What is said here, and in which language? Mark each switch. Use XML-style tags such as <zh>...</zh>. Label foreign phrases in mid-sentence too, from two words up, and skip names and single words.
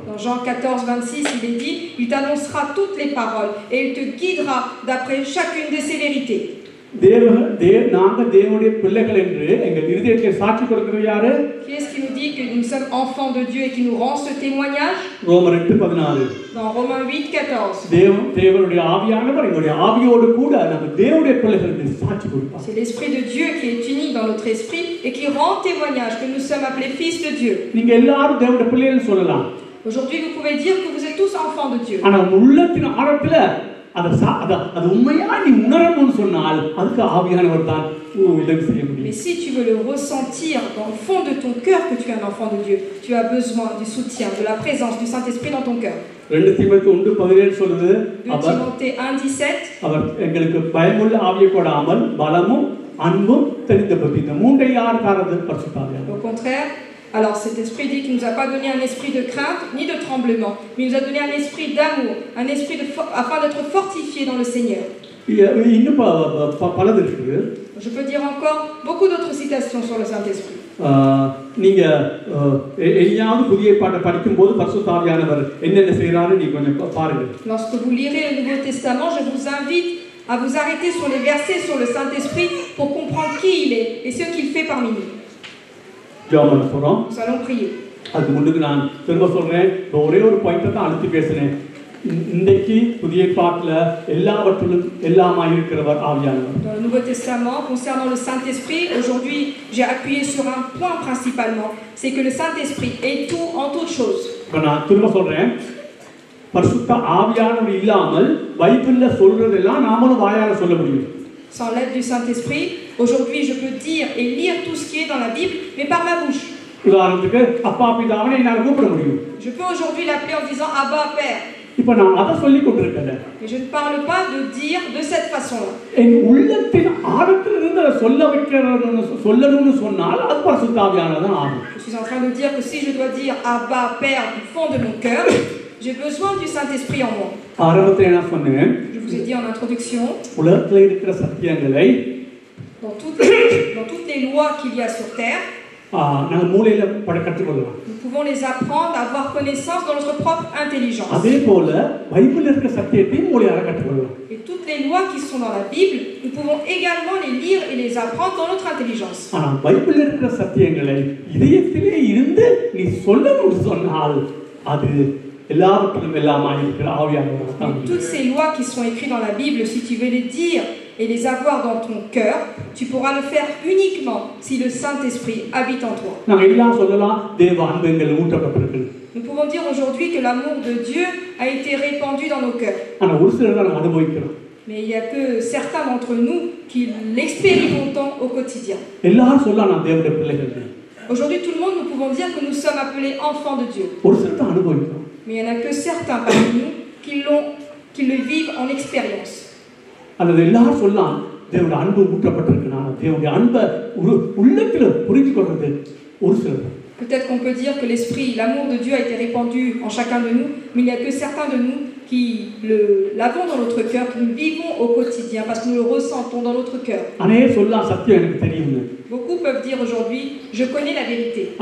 <fr>Dans Jean 14:26, il est dit il t'annoncera toutes les paroles et il te guidera d'après chacune de ses vérités.</fr> <ta>நாங்க தேவனுடைய பிள்ளைகள் என்று எங்கள் இருதயத்தை சாட்சி கொடுக்கிறது யாரு?</ta> <fr>Qui est-ce qui nous dit que nous sommes enfants de Dieu et qui nous rend ce témoignage?</fr> <ta>ரோமர் 8:14.</ta> <fr>Dans Romains 8:14.</fr> <ta>தேவனுடைய ஆவியானவர் எங்களுடைய ஆவியோடு கூட நம்ம தேவனுடைய பிள்ளைகள் என்று சாட்சி கொடுப்பார்.</ta> <fr>C'est l'esprit de Dieu qui est uni dans notre esprit et qui rend témoignage que nous sommes appelés fils de Dieu.</fr> <ta>நீங்க எல்லாரும் தேவனுடைய பிள்ளைகள் சொல்லலாம்.</ta> <fr>Aujourd'hui, vous pouvez dire que vous êtes tous enfants de Dieu.</fr> <ta>ஆனா உள்ளத்தின் ஆழத்துல அது உண்மையா நீ உணரணும்னு சொன்னால் அதுக்கு ஆவியானவர் தான் உதவி செய்ய முடியும்.</ta> <fr>Mais si tu veux le ressentir dans le fond de ton cœur que tu es un enfant de Dieu, tu as besoin du soutien, de la présence du Saint-Esprit dans ton cœur.</fr> <ta>2 தீமோத்தேயு 1:17 சொல்லுது,</ta> <fr>2 Timothée 1:17</fr> <ta>அவர் எங்களுக்கு பயமுள்ள ஆவியை கொடாமல் பலமும் அன்பும் தெரிந்த புத்தி இந்த மூன்றை யார் தரது? பரிசுத்த ஆவியானவர்.</ta> <fr>Au contraire, alors cet esprit dit qu'il ne nous a pas donné un esprit de crainte ni de tremblement, mais il nous a donné un esprit d'amour, un esprit afin d'être fortifié dans le Seigneur.</fr> <ta>இன்னும் பலது இருக்கு.</ta> <fr>Je peux dire encore beaucoup d'autres citations sur le Saint-Esprit.</fr> <ta>நீங்க எல்லாம் புதிய பாட்டை படிக்கும்போது பரிசுத்த ஆவியானவர் என்னென்ன செய்றாரு நீங்க கொஞ்சம் பாருங்க.</ta> <fr>Lorsque vous lirez le Nouveau Testament, je vous invite à vous arrêter sur les versets sur le Saint-Esprit pour comprendre qui il est et ce qu'il fait parmi nous. Nous allons prier.</fr> <ta>அதுக்கு முன்னுக்கு நான் திரும்ப சொல்றேன், ஒரே ஒரு பாயிண்ட்டை தான் அழுத்தி பேசுறேன். இன்னைக்கு புதிய பாட்டுல எல்லாவற்றிலும் எல்லாமாய் இருக்கிறவர் ஆவியானவர்.</ta> <fr>Dans le Nouveau Testament, concernant le Saint-Esprit, aujourd'hui, j'ai appuyé sur un point principalement, c'est que le Saint-Esprit est tout en toutes choses.</fr> <ta>இப்ப நான் திரும்ப சொல்றேன், பரிசுத்த ஆவியானவர் இல்லாமல் பைபிள்ல சொல்றதெல்லாம் நாமளும் வாயால சொல்ல முடியும்.</ta> <fr>Sans l'aide du Saint-Esprit, aujourd'hui, je peux dire et lire tout ce qui est dans la Bible, mais par ma bouche.</fr> <ta>உதாரணத்துக்கு அப்பா பிதாவை என்னால கூப்பிட முடியும்.</ta> <fr>Je peux aujourd'hui l'appeler en disant Abba Père.</fr> <ta>இப்ப நான் அதை சொல்லி கொண்டிருக்கேன்.</ta> <fr>Mais je ne parle pas de dire de cette façon-là.</fr> <ta>என் உள்ளத்தின் ஆழத்திலிருந்து சொல்லணும்னு சொன்னால் அது பரிசுத்த ஆவியானவர் தான் ஆகும்.</ta> <fr>Je suis en train de dire que si je dois dire Abba Père du fond de mon cœur, j'ai besoin du Saint-Esprit en moi.</fr> <ta>ஆரம்பத்தில் என்ன சொன்னேன்?</ta> <fr>Je vous ai dit en introduction,</fr> <ta>உலகத்தில் இருக்கிற சத்தியங்களை</ta> <fr>dans toutes les lois qu'il y a sur terre,</fr> <ta>நாங்கள் மூளையில கற்றுக்கொள்ளலாம்.</ta> <fr>nous pouvons les apprendre à avoir connaissance dans notre propre intelligence.</fr> <ta>அதே போல பைபிள்ல இருக்கிற சத்தியத்தையும் மூளையால கற்றுக்கொள்ளலாம்.</ta> <fr>Et toutes les lois qui sont dans la Bible, nous pouvons également les lire et les apprendre dans notre intelligence.</fr> <ta>ஆனா பைபிள்ல இருக்கிற சத்தியங்களை இதயத்திலே இருந்து நீ சொல்லணும்னு சொன்னால் அது எல்லாவற்றிலும் எல்லாமாய் இருக்கிற ஆவியானவர் தான்.</ta> <fr>Toutes ces lois qui sont écrites dans la Bible, si tu veux les dire et les avoir dans ton cœur, tu pourras le faire uniquement si le Saint-Esprit habite en toi.</fr> <ta>நாங்க எல்லாம் சொல்லலாம் தேவ அன்பு எங்கள் ஊற்றப்பட்டிருக்கு.</ta> <fr>Nous pouvons dire aujourd'hui que l'amour de Dieu a été répandu dans nos cœurs.</fr> <ta>ஆனா ஒரு சிலர் தான் அனுபவிக்கிறோம்.</ta> <fr>Mais il y a que certains d'entre nous qui l'expérimentons au quotidien.</fr> <ta>எல்லாரும் சொல்லலாம் நான் தேவனுடைய பிள்ளைகள்.</ta> <fr>Aujourd'hui, tout le monde, nous pouvons dire que nous sommes appelés enfants de Dieu.</fr> <ta>ஒரு சிலர் தான் அனுபவிக்கிறோம்.</ta> <fr>Mais il n'y en a que certains parmi nous qui le vivent en expérience.</fr> <ta>அல்லது எல்லாரும் சொல்லலாம் தேவனுடைய அன்பு ஊற்றப்பட்டிருக்கு. நான் தேவனுடைய அன்பை உள்ளத்துல புரிந்து கொள்றது ஒரு சிலர்.</ta> <fr>Peut-être qu'on peut dire que l'esprit, l'amour de Dieu a été répandu en chacun de nous, mais il n'y a que certains de nous qui l'avons dans notre cœur, que nous vivons au quotidien, parce que nous le ressentons dans notre cœur. Beaucoup peuvent dire aujourd'hui, je connais la vérité.</fr>